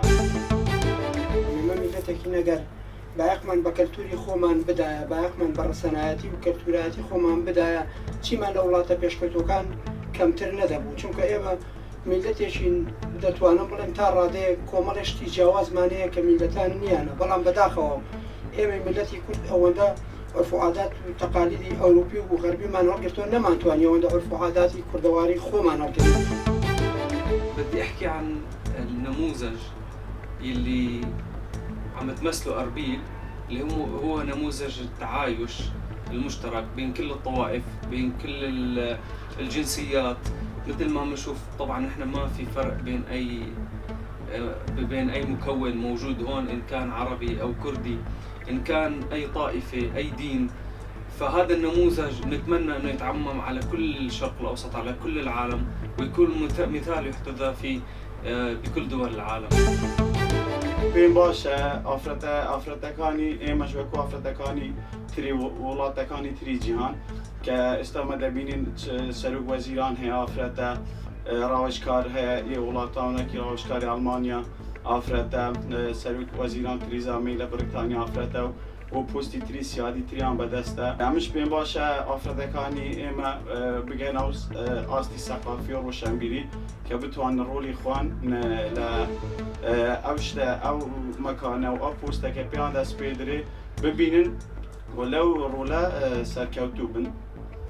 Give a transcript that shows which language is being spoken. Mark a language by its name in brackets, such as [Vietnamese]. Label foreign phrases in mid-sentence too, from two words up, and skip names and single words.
[Central Kurdish] میلەتێکی نەگەر بایەقمان بە کەلتوری خۆمان بدایە بایەقمان بە ڕسەنایەتی و کەلتورایەتی خۆمان بدایە چیمان لە وڵاتە پێشکەوتوەکان کەمتر نەدەبوو چونکە ئێمە میلەتێکین دەتوانم بڵێم تا ڕادەیە کۆمەڵێشتی جیاوازمانەیە کە میلەتان نییانە بەڵام بەداخەوە ئێمە میلەتی کورد ئەوەندە عرف و عادات و تەقالیدی ئەوروپی و غەربیمان هەڵگرتووە نەمانتوانی ئەوەندە عرف و عاداتی کوردەواری خۆمان هەڵگرت. [Arabic] بدي احكي عن النموذج اللي عم تمثله أربيل اللي هو نموذج التعايش المشترك بين كل الطوائف بين كل الجنسيات. مثل ما بنشوف طبعا نحن ما في فرق بين اي مكون موجود هون ان كان عربي او كردي ان كان اي طائفة اي دين. فهذا النموذج نتمنى انه يتعمم على كل الشرق الاوسط على كل العالم ويكون مثال يحتذى فيه بكل دول العالم. [Central Kurdish] بين باشا ئافرەتەکانی ئێمەش وەکو ئافرەتەکانی تری وڵاتەکانی تری جیهان کە ئێستا دەبینین سەرۆک وەزیران هەیە ئافرەتە ڕاوێژکار هەیە وڵاتانێکی ڕاوێژکاری ئەڵمانیا ئافرەتە سەرۆک وەزیران تریزا مەی لە بریتانیا ئافرەتە و پۆستی تری سیادی تریان بەدەستە ئەمش پێم باشە ئافرەتەکانی ئێمە بگەن ئاستی سەقافی و ڕۆشنبیری کە بتوانن ڕۆلی خوان لە ئەو شتە ئەو مەکانە و ئەو پۆستەکە پێیان دەست پێ درێ ببینن و لەو ڕۆلە سەرکەوتوو بن